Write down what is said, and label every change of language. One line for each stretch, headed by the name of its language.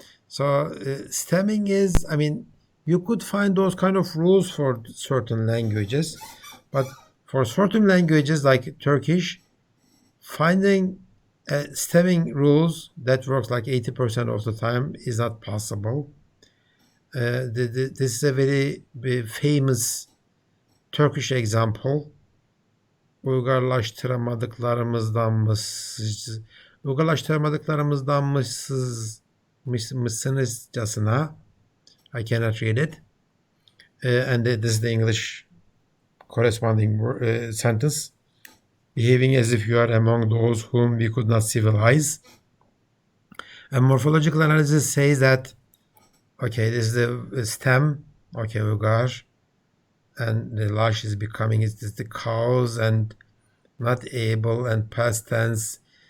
English: So stemming is, I mean, you could find those kind of rules for certain languages, but for certain languages like Turkish, finding stemming rules that works like 80% of the time is not possible. This is a very famous Turkish example.
Turkish: Uygarlaştıramadıklarımızdanmışsınızcasına.
English: I cannot read it. And this is the English corresponding sentence. Behaving as if you are among those whom we could not civilize. And morphological analysis says that, okay, this is the stem, okay, uygar, and the lash is becoming, it's the cows and not able and past tense.